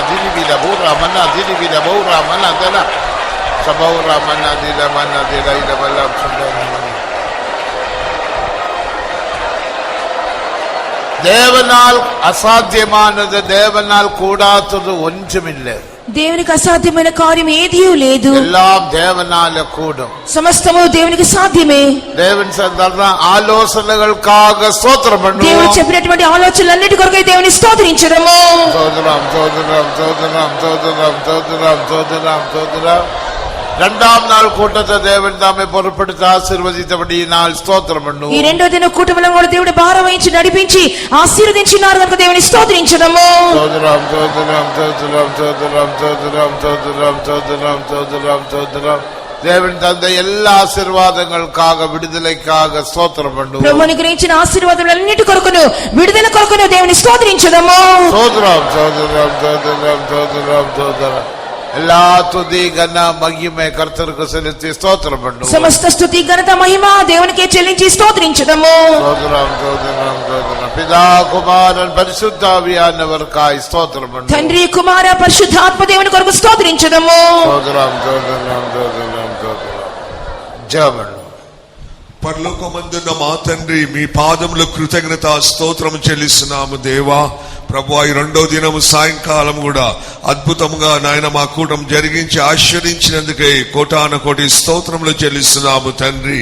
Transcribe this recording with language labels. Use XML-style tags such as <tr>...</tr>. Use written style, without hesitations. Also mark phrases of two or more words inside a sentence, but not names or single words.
<ta>dili bila bora mana dili bila bora mana dala sabora mana dila mana dila ida balap chadana mana தேவனால் அசாத்தியமானது தேவனால் கூடாதது ஒன்றுமில்லை.</ta> <te>దేవునికి అసాధ్యమైన కార్యం ఏదీ లేదు.</te> <ta>எல்லாம் தேவனால கூடும்.</ta> <te>సమస్తము దేవునికి సాధ్యమే.</te> <ta>தேவன் சொல்றார் ఆలోచనలకాக స్తోత్రం பண்ணுவோம்.</ta> <te>దేవుడు చెప్పినటువంటి ఆలోచనలన్నిటి కొరకై దేవుని స్తోత్రించడము. స్తోత్రం స్తోత్రం స్తోత్రం స్తోత్రం స్తోత్రం స్తోత్రం స్తోత్రం.</te> <ta>இரண்டாம் நாள் கூட்டத்தை தேவன் தாமே பொறுப்படுத்தி ஆசீர்வதித்தபடியினால் స్తోత్రం பண்ணுவோம்.</ta> <te>ఈ రెండో దిన కూటమిలో కూడా దేవుడు భారం వహించి నడిపించి ఆశీర్వదించినారు కనుక దేవుని స్తోత్రించడము. స్తోత్రం స్తోత్రం స్తోత్రం స్తోత్రం స్తోత్రం స్తోత్రం స్తోత్రం స్తోత్రం స్తోత్రం.</te> <ta>தேவன் தந்த எல்லா ஆசீர்வாதங்களுக்காக விடுதலைக்காக స్తోత్రం பண்ணுவோம்.</ta> <te>ప్రభువు అనుగ్రహించిన ఆశీర్వాదములన్నిటి కొరకును విడుదల కొరకును దేవుని స్తోత్రించడము. స్తోత్రం స్తోత్రం స్తోత్రం స్తోత్రం స్తోత్రం.</te> <ta>எல்லா துதி கன மகிமை கர்த்தருக்கு செலுத்தி ஸ்தோத்திரம் பண்ணுவோம்.</ta> <te>సమస్త స్తుతి ఘనత మహిమ దేవునికే చెల్లించి స్తోత్రించుదము.</te> <ta>ஸ்தோத்திரம் ஸ்தோத்திரம் ஸ்தோத்திரம். பிதா குமாரன் பரிசுத்த ஆவியானவருக்காய் ஸ்தோத்திரம் பண்ணுவோம்.</ta> <te>తండ్రి కుమార పరిశుద్ధాత్మ దేవుని కొరకు స్తోత్రించుదము.</te> <ta>ஸ்தோத்திரம் ஸ்தோத்திரம் ஸ்தோத்திரம் ஸ்தోத்திరం.</ta> <te>జపం. పరలోకమందున్న మా తండ్రి, మీ పాదముల కృతజ్ఞత స్తోత్రం చెల్లిస్తున్నాము దేవా. ప్రభువా, ఈ రెండో దినము సాయంకాలం కూడా అద్భుతంగా నాయన మా కూటం జరిగించి ఆశీర్వదించినందుకే కోటాన కోటి స్తోత్రములు చెల్లిస్తున్నాము తండ్రి.</te>